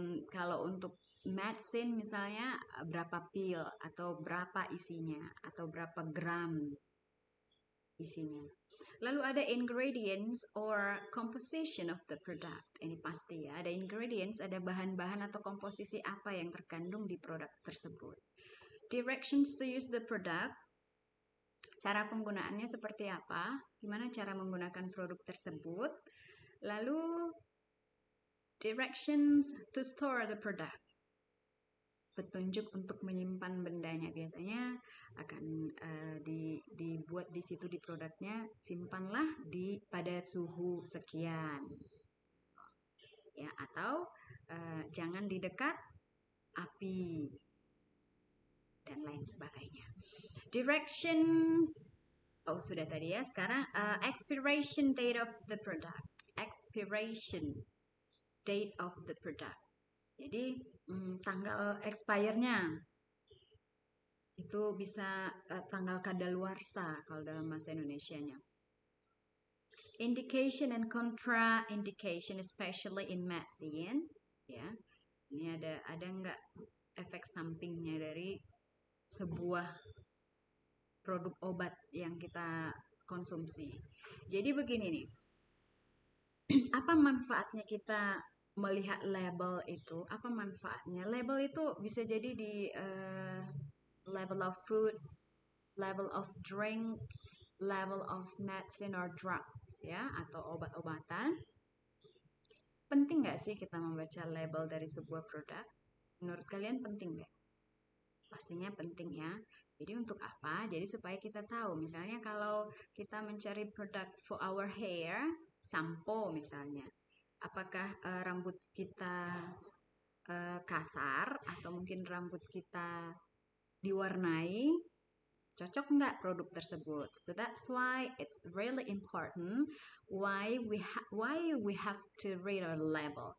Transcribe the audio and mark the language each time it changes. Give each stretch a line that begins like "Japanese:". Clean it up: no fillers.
Indonesian: Kalau untuk medicine misalnya berapa pil atau berapa isinya atau berapa gram. isinya. Lalu ada
English: ingredients or composition of the product.
Indonesian: Ini pasti ya, ada ingredients, ada bahan-bahan atau komposisi apa yang terkandung di produk tersebut.
English: Directions to use the product.
Indonesian: Cara penggunaannya seperti apa? Gimana cara menggunakan produk tersebut? Lalu
English: directions to store the product.
Indonesian: Petunjuk untuk menyimpan bendanya, biasanya akan dibuat di situ di produknya, simpanlah pada suhu sekian ya, atau jangan di dekat api dan lain sebagainya.
English: Directions,
Indonesian: sudah tadi ya. Sekarang
English: expiration date of the product. Expiration date of the product.
Indonesian: Jadi tanggal expire-nya itu bisa tanggal kadaluarsa kalau dalam bahasa Indonesianya.
English: Indication and contraindication, especially in medicine,
Indonesian: ya. Ini ada nggak efek sampingnya dari sebuah produk obat yang kita konsumsi. Jadi begini nih, apa manfaatnya kita melihat label itu? Apa manfaatnya? Label itu bisa jadi di
English: level of food, level of drink, level of medicine or drugs
Indonesian: ya, atau obat-obatan. Penting nggak sih kita membaca label dari sebuah produk? Menurut kalian penting nggak? Pastinya penting ya. Jadi untuk apa? Jadi supaya kita tahu, misalnya kalau kita mencari produk
English: for our hair,
Indonesian: sampo misalnya, apakah rambut kita kasar atau mungkin rambut kita diwarnai, cocok nggak produk tersebut?
English: So that's why it's really important why we have to read our label.